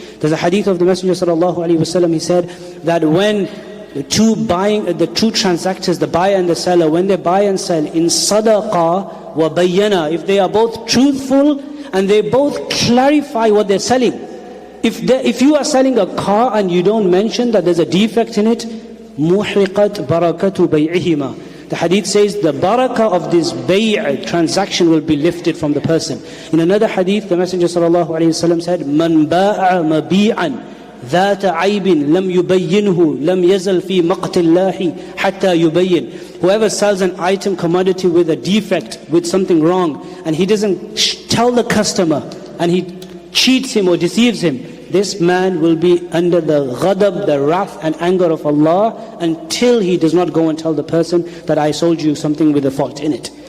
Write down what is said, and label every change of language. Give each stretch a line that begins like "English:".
English: There's a hadith of the Messenger ﷺ, he said that when the two transactors, the buyer and the seller, when they buy and sell in
Arabic: sadaqah wa bayyana,
English: if they are both truthful and they both clarify what they're selling. If you are selling a car and you don't mention that there's a defect in it,
Arabic: muhriqat barakatu bay'ihima.
English: The hadith says the barakah of this bay' transaction will be lifted from the person.
Arabic: In another hadith, the Messenger ﷺ said, Man ba'a mabi'an ذات عيب لم يبينه لم يزل في مقت الله حتى يبين.
English: Whoever sells an item, commodity with a defect, with something wrong, and he doesn't tell the customer, and he cheats him or deceives him, this man will be under the ghadab, the wrath and anger of Allah, until he does not go and tell the person that I sold you something with a fault in it.